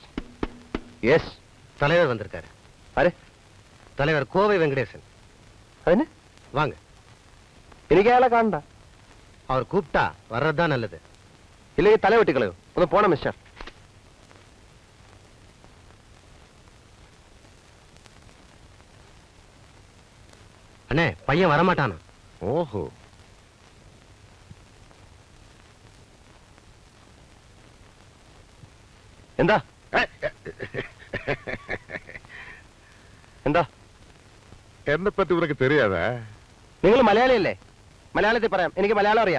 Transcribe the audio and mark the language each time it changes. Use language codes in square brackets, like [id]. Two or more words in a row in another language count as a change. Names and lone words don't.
[ta] எஸ். தலைவர் வந்திருக்காரு. அரே, தலைவர் கோவை வெங்கடேசன். அது வாங்க. [ml] എനിക്ക് അയാളെ കാണണ്ട. അവർ കൂപ്പിട്ടാ വരതാ നല്ലത്. ഇല്ലെങ്കിൽ തല വെട്ടിക്കളയോ. ഒന്ന് പോണം മിസ്റ്റർ. [ta] அண்ணே, பையன் வரமாட்டானா? ஓஹோ. [ml] എന്താ എന്താ? [ta] என்னை பற்றி உனக்கு தெரியாதா? [ml] നിങ്ങൾ മലയാളിയല്ലേ? മലയാളത്തിൽ പറയാം. എനിക്ക് മലയാളം അറിയാം.